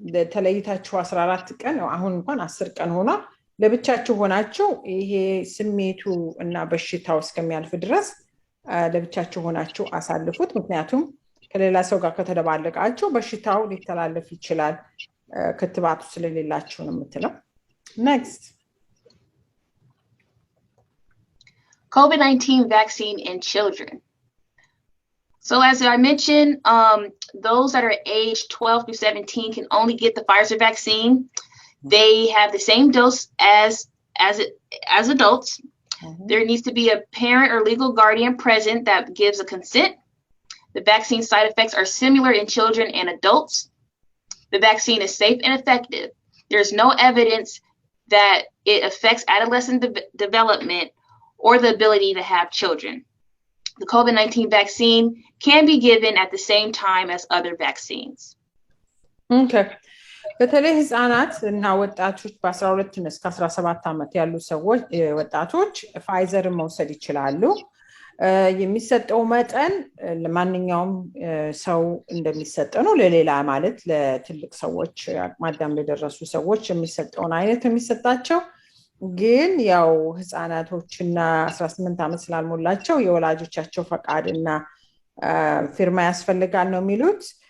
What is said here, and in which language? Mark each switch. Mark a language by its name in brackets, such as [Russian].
[Amharic] ተለይታችሁ 14 ቀን አሁን እንኳን 10 ቀን ሆና ለብቻችሁ ሆናችሁ ይሄ ስሜቱ እና በሽታው እስከሚያልፍ ድረስ ለብቻችሁ ሆናችሁ አሳልፉት። ምክንያቱም ከሌላ ሰው ጋር ከተደባለቃችሁ በሽታው ሊተላለፍ ይችላል፣ ክትባቱ ስለሌላችሁ ነው የምትለው። [English] Next. COVID-19 vaccine in children. So as I mentioned, those that are aged 12 through 17 can only get the Pfizer vaccine. They have the same dose as adults. There needs to be a parent or legal guardian present that gives a consent. The vaccine side effects are similar in children and adults. The vaccine is safe and effective. There's no evidence that it affects adolescent development or the ability to have children. The COVID-19 vaccine can be given at the same time as other vaccines. Okay. [Amharic] በተለይ ህፃናት እና ወጣቶች በ12 እስከ 17 ዓመት ያሉ ሰዎች ወጣቶች ፋይዘርን መውሰድ ይችላሉ። የሚሰጠው መጠን ለማንኛውም ሰው እንደሚሰጠው ነው። ለሌላ ማለት ለትልቅ ሰዎች አቅማዳም ለደረሱ ሰዎች የሚሰጠውን አይነት የሚሰጣቸው፣ ግን ያው ህፃናቶችና 18 ዓመት ስላልሞላቸው የወላጆቻቸው ፈቃድና ፊርማ ያስፈልጋል ነው የሚሉት።